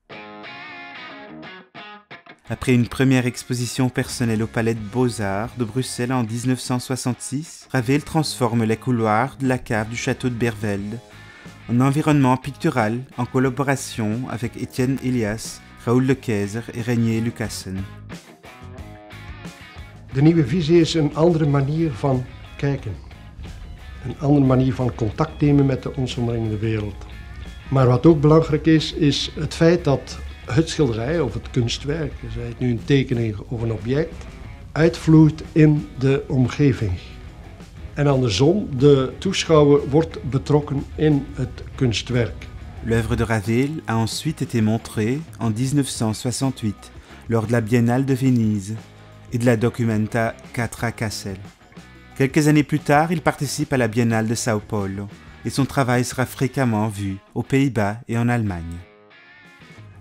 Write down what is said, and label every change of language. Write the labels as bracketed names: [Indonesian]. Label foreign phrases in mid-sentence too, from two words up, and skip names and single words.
[French] Après une première exposition personnelle au Palais de Beaux-Arts de Bruxelles en 1966, Ravel transforme les couloirs de la cave du château de Beervelde en environnement pictural en collaboration avec Etienne Elias, Raoul de Keyser et Renier Lucassen. [Dutch] De nieuwe visie is een andere manier van kijken. Een andere manier van contact nemen met de ons omringende wereld. Maar wat ook belangrijk is het feit dat het schilderij of het kunstwerk, zij het nu een tekening of een object, uitvloeit in de omgeving. En andersom, de toeschouwer wordt betrokken in het kunstwerk. [French] L'œuvre de Ravel a ensuite été montrée en 1968 lors de la Biennale de Venise et de la Documenta 4 à Kassel. Quelques années plus tard, il participe à la Biennale de Sao Paulo et son travail sera fréquemment vu aux Pays-Bas et en Allemagne.